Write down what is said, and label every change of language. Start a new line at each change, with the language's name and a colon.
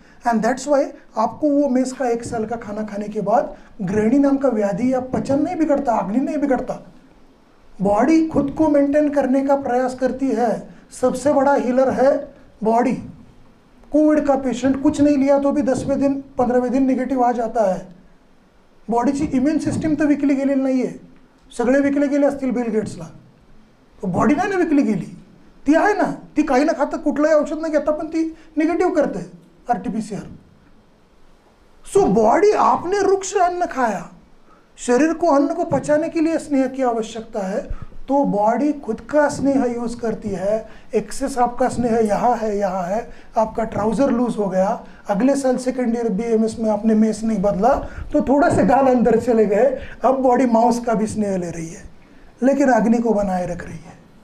Hindi: And that's why आपको वो mess का 1 साल का खाना खाने के बाद गृहिणी नाम का व्याधि या पचन नहीं बिगड़ता, अग्नि नहीं बिगड़ता। बॉडी खुद को मेंटेन करने का प्रयास करती है। सबसे बड़ा हीलर है बॉडी। कोविड का पेशेंट कुछ नहीं लिया तो भी 10वें दिन 15वें दिन निगेटिव्ह आ जाता है।
Marathi: बॉडीची इम्युन सिस्टीम तर विकली गेलेली नाही आहे। सगळे विकले गेले असतील बिल गेट्सला, बॉडी नाही ना विकली गेली, ती आहे ना, ती काही ना खाता कुठलंही औषध न घेता पण ती निगेटिव्ह करते RT-PCR।
Hindi: सो बॉडी, आपने रुक्ष अन्न खाया, शरीर को अन्न को पचाने के लिए स्नेह की आवश्यकता है, तो बॉडी खुद का स्नेह यूज करती है। एक्सेस आपका स्नेह यहाँ है, आपका ट्राउजर लूज हो गया, अगले साल सेकेंड ईयर BMS में आपने मेस नहीं बदला तो थोड़ा से गाल अंदर चले गए, अब बॉडी माउस का भी स्नेह ले रही है, लेकिन अग्नि को बनाए रख रही है।